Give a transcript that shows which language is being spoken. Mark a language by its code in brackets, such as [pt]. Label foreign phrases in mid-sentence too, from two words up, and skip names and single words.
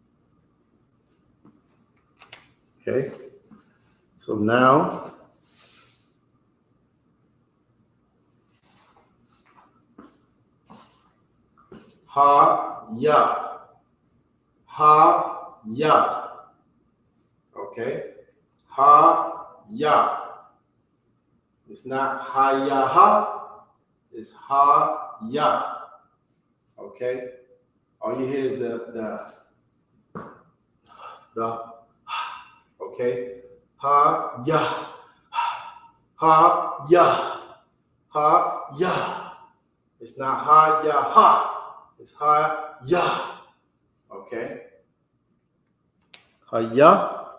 [en] Okay. So now ha, ya. Ha, ya. Okay. Ha, ya. It's not ha, ya, ha. It's ha, ya. Okay. All you hear is the okay. Ha, ya. Ha, ya. Ha, ya. It's not ha, ya, ha. It's ha, ya. Okay. Ha, ya.